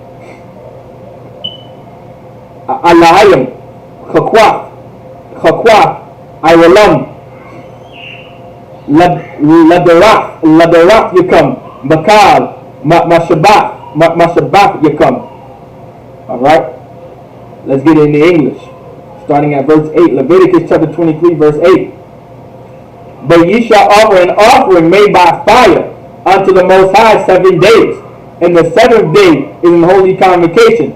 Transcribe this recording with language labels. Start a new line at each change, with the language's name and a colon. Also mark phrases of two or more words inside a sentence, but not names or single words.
English: Alayim, Chakwaf, Iwalam, Ladarak Yakam, Bakal, Mashabak Yakam. Alright? Let's get into English. Starting at verse 8. Leviticus chapter 23, verse 8. But ye shall offer an offering made by fire unto the Most High 7 days. And the 7th day is an holy convocation.